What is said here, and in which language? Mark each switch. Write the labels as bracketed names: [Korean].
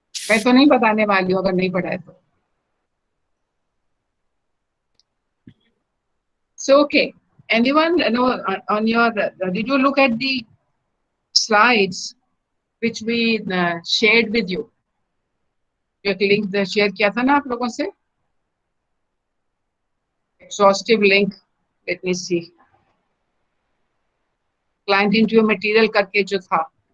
[Hindi] मैं तो नहीं बताने वाली हूँ अगर नहीं पढ़ा है तो. [English] So okay, anyone know on your? Did you look at the slides which we shared with you? [Hindi] एक link share किया था ना आप लोगों से? [English] Exhaustive link. Let me see. Client interview material [Hindi] करके जो था.